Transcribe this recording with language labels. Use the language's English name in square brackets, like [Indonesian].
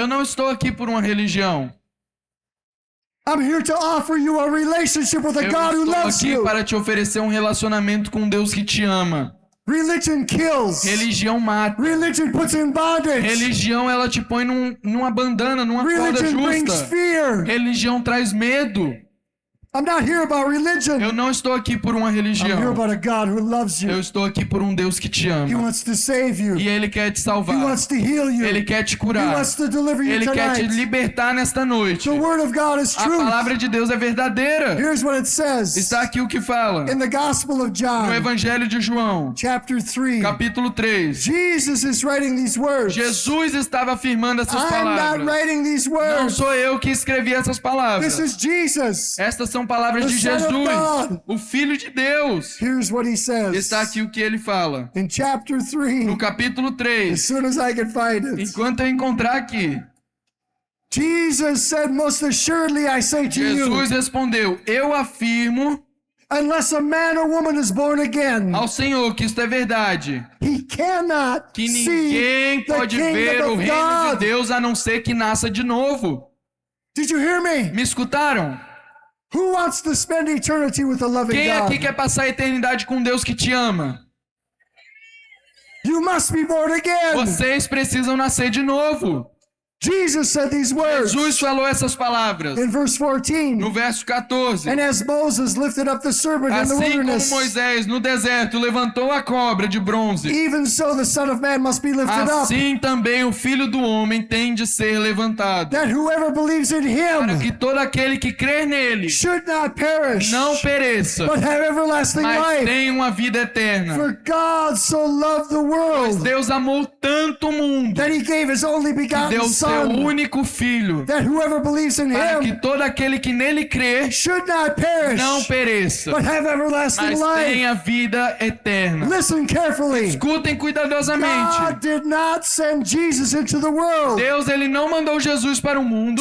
[Portuguese] Eu não estou aqui por uma religião. [English] I'm here to offer you a relationship with a [Portuguese] Eu [English] God who [Portuguese] estou [English] loves [Portuguese] aqui [English] you. [Portuguese] para te oferecer um relacionamento com um Deus que te ama. [English] Religion kills. [Portuguese] Religião mata. [English] Religion puts in bondage. [Portuguese] Religião, ela te põe numa bandana, numa corda [English] Religion brings [Portuguese] justa. [English] fear. [Portuguese] Religião traz medo. [English] I'm not here about religion. [Portuguese] Eu não estou aqui por uma [English] I'm here [Portuguese] religião. [English] about a God who loves [Portuguese] Eu [English] you. [Portuguese] estou aqui por um Deus que te [English] He [Portuguese] ama. [English] wants to save you. [Portuguese] E Ele quer te [English] He [Portuguese] salvar. [English] wants to heal you. [Portuguese] Ele quer te [English] He [Portuguese] curar. [English] wants to deliver you [Portuguese] Ele quer te [English] tonight. [Portuguese] libertar nesta noite. [English] The word of God is [Portuguese] A [English] truth. [Portuguese] palavra de Deus é verdadeira. [English] Here's what it says [Portuguese] Está aqui o que fala. [English] in the Gospel of [Portuguese] No [English] John, [Portuguese] Evangelho de João, [English] chapter 3. [Portuguese] capítulo 3. [English] Jesus is writing these words. [Portuguese] Jesus estava afirmando essas [English] I'm not [Portuguese] palavras. [English] writing these [Portuguese] Não [English] words. [Portuguese] sou eu que escrevi essas palavras. [English] This is Jesus. [Portuguese] Estas são palavras [English] The [Portuguese] de [English] Son of [Portuguese] Jesus, [English] God. [Portuguese] o Filho de Deus. [English] Here's what he says [Portuguese] Está aqui o que ele fala. [English] in chapter 3. [Portuguese] No capítulo [English] As [Portuguese] 3. [English] soon as I can find it. [Portuguese] Enquanto eu encontrar aqui, [English] Jesus said, most assuredly I say to you, [Portuguese] Jesus respondeu: Eu afirmo [English] unless a man or woman is born again, [Portuguese] ao Senhor que isto é verdade, [English] he cannot [Portuguese] que [English] see [Portuguese] ninguém [English] the [Portuguese] pode ver [English] kingdom [Portuguese] o [English] of [Portuguese] reino de [English] God. [Portuguese] Deus a não ser que nasça de novo. [English] Did you hear me? [Portuguese] Me escutaram? [English] Who wants to spend eternity with a loving [Portuguese] Quem aqui [English] God? [Portuguese] quer passar a eternidade com Deus que te ama? [English] You must be born again. [Portuguese] Vocês precisam nascer de novo. [English] Jesus said these words [Portuguese] Jesus falou essas palavras [English] in verse 14. [Portuguese] no verso 14. [English] And as Moses lifted up the serpent in the [Portuguese] Assim como [English] wilderness, [Portuguese] Moisés no deserto levantou a cobra de bronze, [English] even so the Son of Man must be lifted up, [Portuguese] assim também o Filho do Homem tem de ser levantado, [English] that whoever believes in [Portuguese] para [English] him [Portuguese] que todo aquele que crer nele [English] should not perish, [Portuguese] não pereça, [English] but have everlasting [Portuguese] mas [English] life. [Portuguese] tenha uma vida eterna. [English] For God so loved the [Portuguese] Pois [English] world [Portuguese] Deus amou tanto o mundo [English] that he gave his only [Portuguese] que [English] begotten [Portuguese] deu seu seu [English] Son, [Portuguese] único Filho, [English] that whoever believes in [Portuguese] para que [English] him [Portuguese] todo aquele que nele crê [English] should not perish, [Portuguese] não pereça, [English] but have everlasting [Portuguese] mas [English] life. [Portuguese] tenha vida eterna. [English] Listen carefully. [Portuguese] Escutem cuidadosamente. [English] God did not send Jesus into the world [Portuguese] Deus, ele não mandou Jesus para o mundo